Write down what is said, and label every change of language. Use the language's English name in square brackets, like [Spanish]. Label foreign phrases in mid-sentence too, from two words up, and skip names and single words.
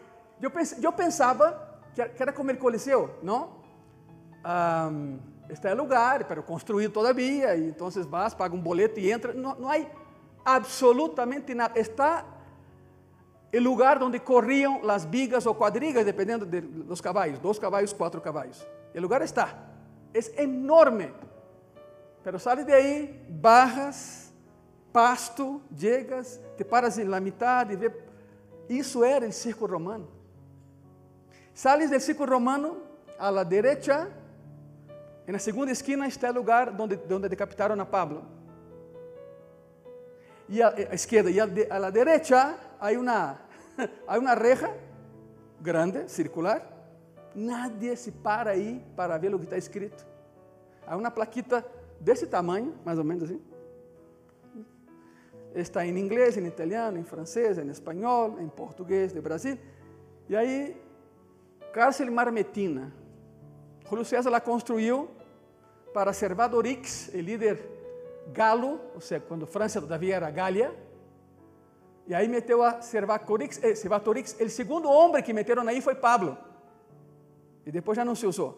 [Portuguese] Eu pensava que era como o Coliseu, não? Está em lugar, pero construído todavía, e então vas, paga um boleto e entra. Não há absolutamente nada. Está o lugar onde corriam as vigas ou quadrigas, dependendo dos caballos, 2 caballos, 4 caballos. O lugar está, é enorme. [Spanish] Pero sales de aí, barras, pasto, llegas, te paras na mitad [Portuguese] e vê. Isso era o circo romano. Sales do circo romano, [Spanish] a la derecha, [Portuguese] na segunda esquina está o lugar onde decapitaram a Pablo. E a esquerda e [Spanish] a la derecha [Portuguese] há uma reja grande, circular. Nadie se para aí para ver o que está escrito. Há uma plaquita desse tamanho, mais ou menos assim. Está em inglês, em italiano, em francês, em espanhol, em português de Brasil. E aí, [Spanish] cárcel Marmetina. Julio César la construyó para Servadorix, el líder galo, o sea, cuando Francia todavía era Galia. Y ahí metió a Servatorix. El segundo hombre que metieron ahí fue Pablo. Y después ya no se usó.